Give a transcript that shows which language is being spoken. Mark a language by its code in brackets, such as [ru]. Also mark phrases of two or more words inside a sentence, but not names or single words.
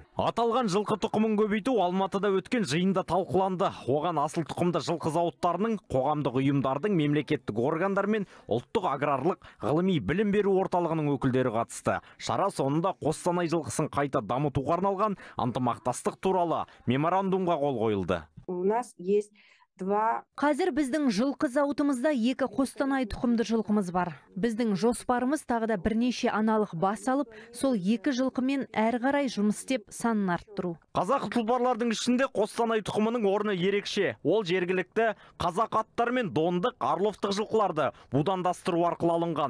[kk] Аталған жылқы тұқымын көбейту Алматыда өткен жиында талқыланды. Оған асыл тұқымды жылқы зауыттарының, қоғамдық ұйымдардың, мемлекеттік органдар мен ұлттық аграрлық ғылыми білім беру орталығының өкілдері қатысты. Шара соңында Қостанай жылқысын қайта дамытуға арналған ынтымақтастық туралы меморандумға қол қойылды. [ru] У нас есть [kk] Қазір біздің жылқы зауытымызда 2 Қостанай тұқымды жылқымыз бар. Біздің жоспарымыз тағы да бірнеше аналық бас алып, сол 2 жылқымен әрі қарай жұмыс істеп санын арттыру. Қазақ тұлпарлардың ішінде Қостанай тұқымының орны ерекше. Ол жергілікті қазақ аттар мен дондық, орловтық жылқыларды будандастыру арқылы алынған.